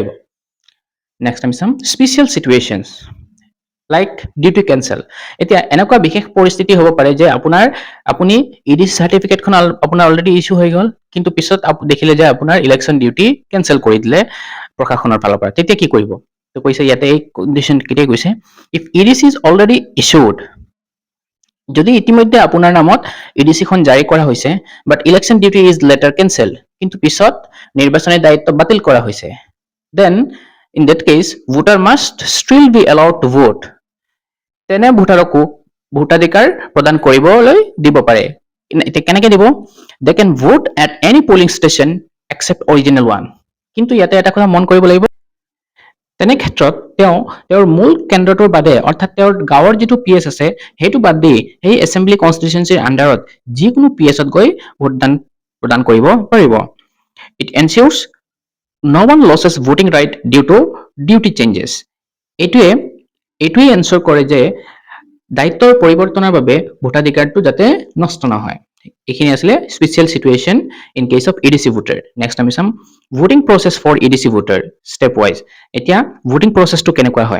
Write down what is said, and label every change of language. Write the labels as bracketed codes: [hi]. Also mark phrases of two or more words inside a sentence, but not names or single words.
[as] নেক্সট আমি চাম [en] special situations like duty cancel. [as] এতিয়া এনেকুৱা বিশেষ পৰিস্থিতি হ'ব পাৰে যে আপুনি EDC চাৰ্টিফিকেটখন আপোনাৰ অলৰেডি ইছ্যু হৈ গ'ল, কিন্তু পিছত দেখিলে যে আপোনাৰ [en] election duty [as] কেঞ্চেল কৰি দিলে প্ৰশাসনৰ ফালৰ পৰা, তেতিয়া কি কৰিব? তো কৈছে ইয়াতে এই কণ্ডিশ্যন কেতিয়া কৈছে, [en] If EDC is already issued. [as] যদি ইতিমধ্যে আপোনাৰ নামত EDCখন জাৰি কৰা হৈছে [en] but election duty is later cancel, [as] কিন্তু পিছত নিৰ্বাচনী দায়িত্ব বাতিল কৰা হৈছে, [en] then in that case voter must still be allowed to vote. [as] তেনে ভোটাৰকো ভোটাধিকাৰ প্ৰদান কৰিবলৈ দিব পাৰে। এতিয়া কেনেকৈ দিব? [en] They can vote at any polling station except original one. [as] কিন্তু ইয়াতে এটা কথা মন কৰিব লাগিব, তেনে ক্ষেত্ৰত তেওঁৰ মূল কেন্দ্ৰটোৰ বাদে অৰ্থাৎ তেওঁৰ গাঁৱৰ যিটো PS আছে সেইটো বাদ দি সেই [en] assembly constituency [as] আণ্ডাৰত যিকোনো PSত গৈ ভোটদান প্ৰদান কৰিব পাৰিব। [en] It ensures no one loses voting right due to duty changes। [as] এইটোৱে এনচিয়ৰ কৰে যে দায়িত্বৰ পৰিৱৰ্তনৰ বাবে ভোটাধিকাৰটো যাতে নষ্ট নহয়। এইখিনি আছিলে [en] special situation in case of EDC voter. [as] নেক্সট আমি চাম [en] voting process for EDC voter step wise. [as] এতিয়া [en] voting process [as] কেনেকুৱা হয়?